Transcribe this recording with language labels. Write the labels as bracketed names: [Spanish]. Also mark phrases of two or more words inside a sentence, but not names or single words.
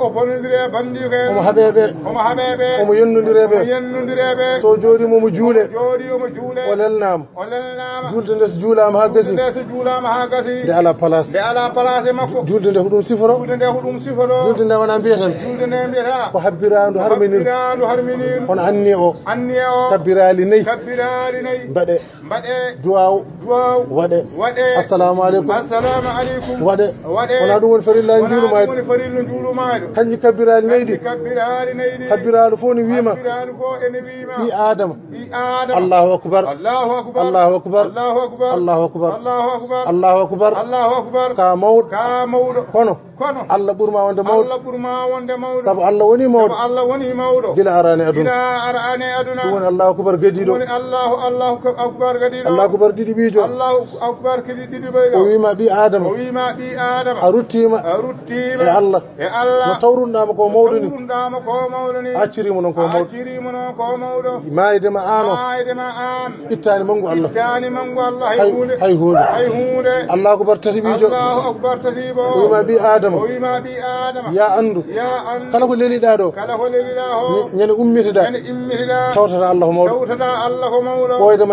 [Fula] omo haɓeɓe omo yennodireɓe so jooɗima omo juule o lelnama julde nde so juulama ha gasi nde ala place e makko julde nde ko ɗum siforo julde nde wona mbiyatan ko habbirandu harminir hono anni o kabbirali nayyi mbaɗe duwaw waɗe [Arabic] السلام عليكم السلام عليكم [Fula] waɗe wona ɗum woni farilla juulumayɗo woni farilla juulumayɗo kanji kabbirali naydi kabbiralu fof ne wiima ɓi adama [Arabic] الله أكبر الله أكبر الله أكبر الله أكبر الله أكبر الله أكبر [Fula] ka mawɗo kono Allah ɓurma wonde mawɗo sabu Allah woni mawɗo gila arane aduna ɗum woni [Arabic] الله أكبر [Fula] gadiɗo Allahu akbar ɗiɗi ɓijo [Arabic] الله أكبر [Fula] kadi ɗiɗi ɓeyɗo o wiima ɓi adama a ruttima e Allah no tawrunɗama ko mawɗo ni accirimo noon ko mawɗo mayidema an o ittani mangu Allah hay hunde [Arabic] الله أكبر [Fula] tati ɓijo o wiima ɓi adama ya andu kala ko leliɗa ɗo ñande ummitiɗa tawtata Allah ko mawɗo ɓoydema